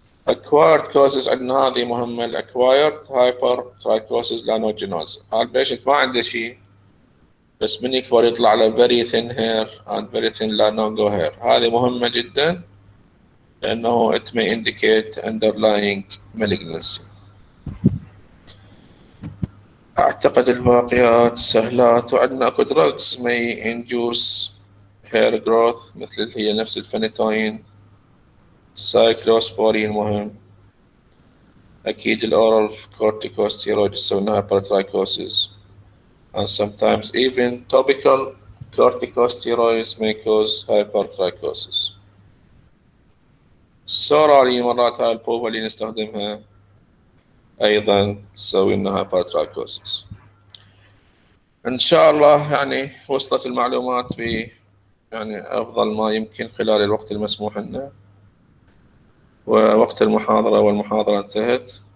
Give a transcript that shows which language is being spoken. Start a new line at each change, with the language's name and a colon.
English: Acquired causes
Arabic: عندنا هذه مهمة. acquired hypertrichosis lanogenosa، هذا البيشنت ما عنده شيء بس من يكبر يطلع له
English: very thin hair and very thin lanogo hair.
Arabic: هذه مهمة جدا لأنه
English: it may indicate underlying malignancy.
Arabic: أعتقد الباقيات سهلات. وعندنا أكو drugs
English: may induce hair growth
Arabic: مثل اللي هي نفس الفينيتوين، سايكلوسبورين مهم، أكيد الأورال كورتيكوستيرويد يسوون
English: hypertrichosis and sometimes even topical corticosteroids may cause hypertrichosis.
Arabic: السورالي مرات هاي البوفا اللي نستخدمها أيضا تسوي لنا hypertrichosis. إن شاء الله يعني وصلت المعلومات يعني أفضل ما يمكن خلال الوقت المسموح لنا، ووقت المحاضرة والمحاضرة انتهت.